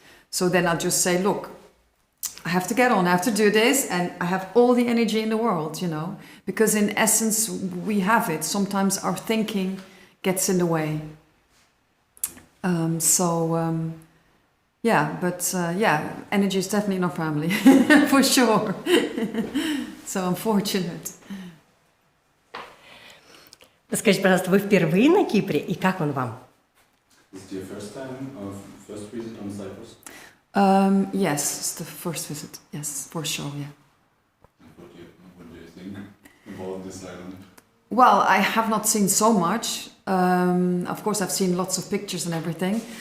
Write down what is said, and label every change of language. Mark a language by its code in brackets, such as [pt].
[en] So then I'll just say, look, I have to get on, I have to do this, and I have all the energy in the world, Because in essence, we have it. Sometimes our thinking gets in the way. Energy is definitely not family, for sure. So I'm fortunate. [ru] Скажите, пожалуйста, вы впервые на Кипре, и как он вам? [en] Is it your first visit on Cyprus? Yes, it's the first visit. Yes, for sure, yeah. What do you think about this island? Well, I have not seen so much. Of course, I've seen lots of pictures and everything.